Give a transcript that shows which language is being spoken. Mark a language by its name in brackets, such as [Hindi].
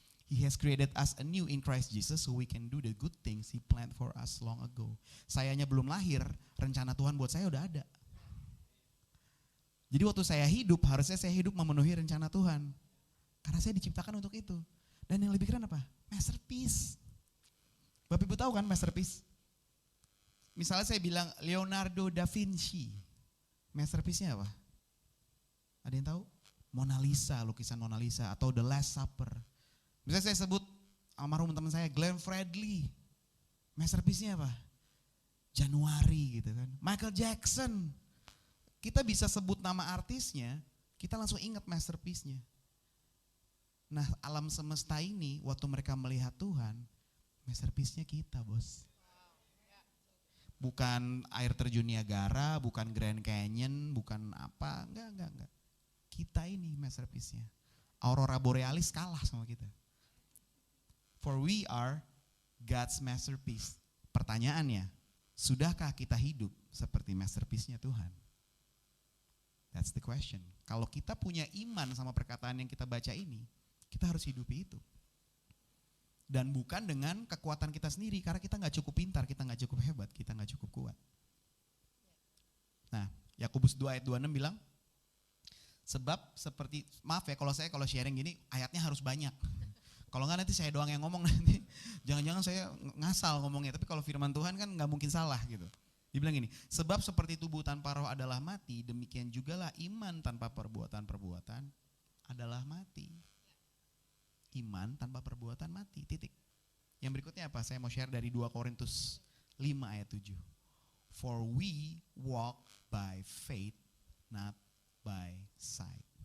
[English] He has created us anew in Christ Jesus so we can do the good things He planned for us long ago. [Indonesian] Sayanya belum lahir, rencana Tuhan buat saya udah ada. Jadi waktu saya hidup, harusnya saya hidup memenuhi rencana Tuhan. Karena saya diciptakan untuk itu. Dan yang lebih keren apa? Masterpiece. Bapak Ibu tahu kan masterpiece? Misalnya saya bilang Leonardo da Vinci. Masterpiece-nya apa? Ada yang tahu? Mona Lisa, lukisan Mona Lisa. Atau The Last Supper. Misalnya saya sebut almarhum teman saya Glenn Fredly. Masterpiece-nya apa? Januari gitu kan. Michael Jackson. Kita bisa sebut nama artisnya, kita langsung ingat masterpiece-nya. Nah alam semesta ini waktu mereka melihat Tuhan, masterpiece-nya kita bos. Bukan air terjun Niagara, bukan Grand Canyon, bukan apa, enggak. Kita ini masterpiece-nya. Aurora Borealis kalah sama kita. [English] For we are God's masterpiece. [Indonesian] Pertanyaannya, sudahkah kita hidup seperti masterpiece-nya Tuhan? [English] That's the question. [Indonesian] Kalau kita punya iman sama perkataan yang kita baca ini, kita harus hidupi itu. Dan bukan dengan kekuatan kita sendiri, karena kita gak cukup pintar, kita gak cukup hebat, kita gak cukup kuat. Nah, Yakobus 2 ayat 26 bilang, sebab seperti, maaf ya kalau sharing gini, ayatnya harus banyak. Kalau enggak nanti saya doang yang ngomong nanti, jangan-jangan saya ngasal ngomongnya, tapi kalau firman Tuhan kan gak mungkin salah gitu. Dibilang gini, sebab seperti tubuh tanpa roh adalah mati, demikian jugalah iman tanpa perbuatan-perbuatan adalah mati. Iman tanpa perbuatan mati, titik. Yang berikutnya apa? Saya mau share dari 2 Korintus 5 ayat 7. [English] For we walk by faith, not by sight.